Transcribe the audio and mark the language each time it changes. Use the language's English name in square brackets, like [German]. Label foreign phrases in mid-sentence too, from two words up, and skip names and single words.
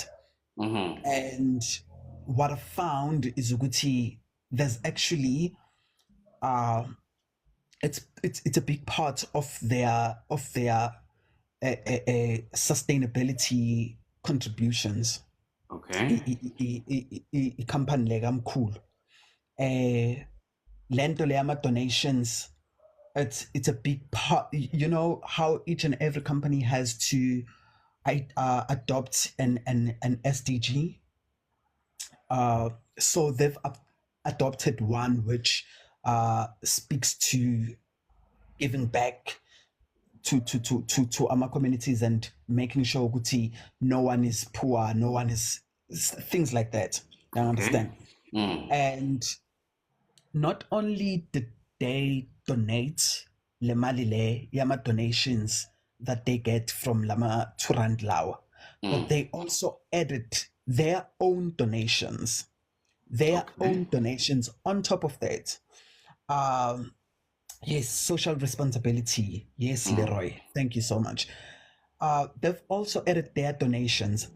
[English] And what I found is ukuthi there's actually it's a big part of their sustainability contributions. Okay. Company [Zulu] lekamkhulu lento le ama [English] donations, it's a big part. You know how each and every company has to adopt an SDG. So they've adopted one which speaks to giving back to our communities and making sure ukuthi no one is poor, no one is things like that. You understand? And not only did they donate [Zulu] le mali le yama [English] donations that they get from lama 2 rand lawa, but they also added their own donations on top of that. Yes, social responsibility. Yes, Leroy. Thank you so much. They've also added their donations.